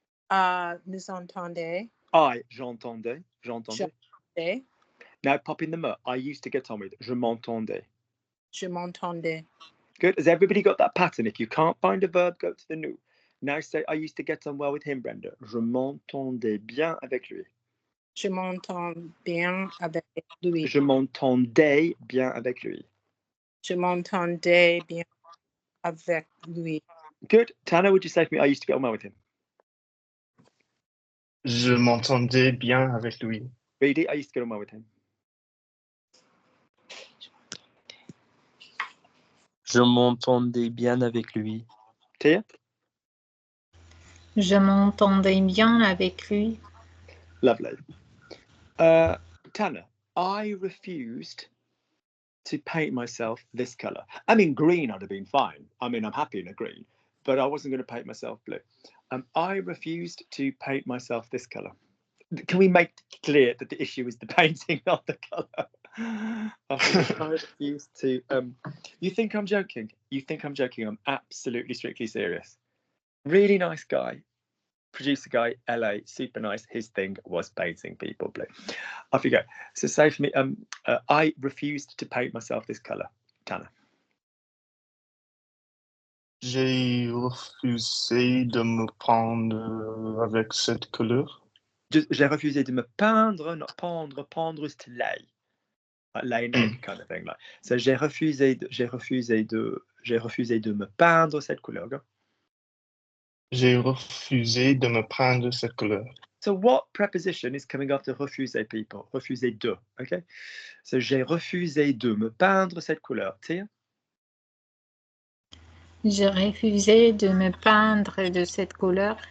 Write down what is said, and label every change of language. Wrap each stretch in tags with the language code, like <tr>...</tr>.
<fr>Nous entendez. J'entendais. J'entendais.</fr> <en>Now pop in the me. I used to get on with</en> <fr>je m'entendais. Je m'entendais.</fr> <en>Good. Has everybody got that pattern? If you can't find a verb, go to the nous. Now say I used to get on well with him, Brenda.</en> <fr>Je m'entendais bien avec lui. Je m'entends bien avec lui. Je m'entendais bien avec lui. Je m'entendais bien avec lui.</fr> <en>Good. Tana, would you say for me I used to get on well with him?</en> <fr>Je m'entendais bien avec lui.</fr> <en>Reedy, I used to get on well with him.</en> <fr>Je m'entendais bien avec lui.</fr> <en>Tia?</en> <fr>Je m'entendais bien avec lui.</fr> <en>Lovely. Tana, I refused to paint myself this colour. I mean, green I'd have been fine. I mean, I'm happy in a green, but I wasn't going to paint myself blue. I refused to paint myself this colour. Can we make clear that the issue is the painting, not the colour? I refused to. You think I'm joking? You think I'm joking? I'm absolutely strictly serious. Really nice guy. Producer guy, LA, super nice. His thing was painting people blue. Off you go. So say for me, I refused to paint myself this colour. Tana.</en> <fr>J'ai refusé de me prendre avec cette couleur. J'ai refusé de me peindre, not pendre.</fr> <en>Pendre is to lay. Like lay an egg kind of thing. Like.</en> <fr>So j'ai refusé de me peindre cette couleur.</fr> <en>Go.</en> <fr>J'ai refusé de me prendre cette couleur.</fr> <en>So what preposition is coming after refuser, people?</en> <fr>Refuser de, okay? So j'ai refusé de me peindre cette couleur.</fr> <en>Tia?</en> <fr>J'ai refusé de me peindre de cette couleur.</fr>